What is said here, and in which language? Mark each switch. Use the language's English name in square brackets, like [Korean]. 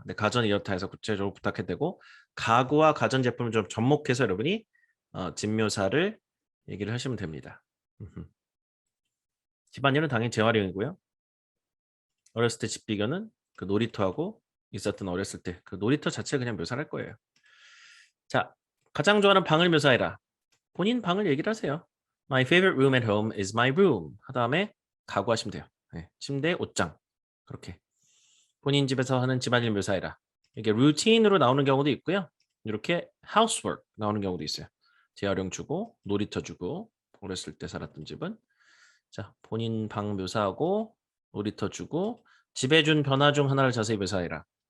[Korean] 근데 가전이 이렇다 해서 구체적으로 부탁해도 되고 가구와 가전제품을 좀 접목해서 여러분이 집 묘사를 얘기를 하시면 됩니다. 집안일은 당연히 재활용이고요. 어렸을 때 집 비교는 그 놀이터하고 있었던 어렸을 때 그 놀이터 자체 그냥 묘사를 할 거예요. 자, 가장 좋아하는 방을 묘사해라. 본인 방을 얘기를 하세요. [English] My favorite room at home is my room. [Korean] 그 다음에 가구 하시면 돼요. 네, 침대, 옷장. 그렇게. 본인 집에서 하는 집안일 묘사해라. 이게 루틴으로 나오는 경우도 있고요. 이렇게 housework 나오는 경우도 있어요. 재활용 주고, 놀이터 주고, 어렸을 때 살았던 집은. 자, 본인 방 묘사하고, 놀이터 주고, 집에 준 변화 중 하나를 자세히 묘사해라.